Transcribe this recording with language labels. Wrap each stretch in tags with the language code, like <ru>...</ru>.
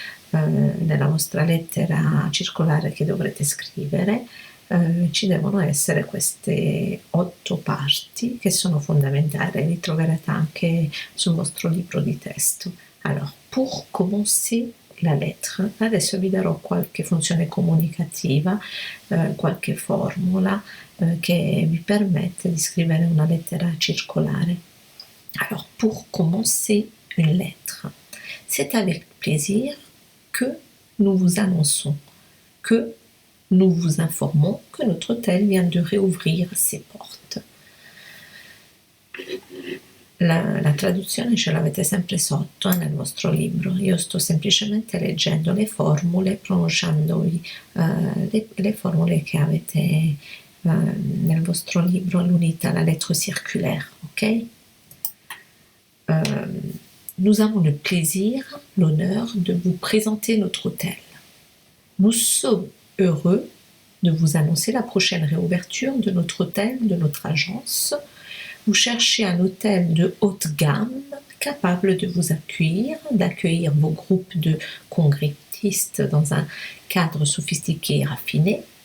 <it>Nella vostra lettera circolare che dovrete scrivere ci devono essere queste 8 parti che sono fondamentali, li troverete anche sul vostro libro di testo.</it> <fr>Alors, pour commencer la lettre,</fr> <it>adesso vi darò qualche funzione comunicativa, qualche formula che vi permette di scrivere una lettera circolare.</it> <fr>Alors, pour commencer une lettre, c'est avec plaisir que nous vous annonçons que nous vous informons que notre hôtel vient de réouvrir ses portes.</fr> <it>La traduzione ce l'avete sempre sotto nel vostro libro, io sto semplicemente leggendo le formule, pronunciandovi le formule che avete nel vostro libro, l'unità,</it> <fr>la lettre circulaire,</fr> <it>ok?</it> <fr>Nous avons le plaisir, l'honneur de vous présenter notre hôtel. Nous sommes heureux de vous annoncer la prochaine réouverture de notre hôtel, de notre agence. Vous cherchez un hôtel de haute gamme capable de vous accueillir, d'accueillir vos groupes de congressistes dans un cadre sophistiqué et raffiné.</fr>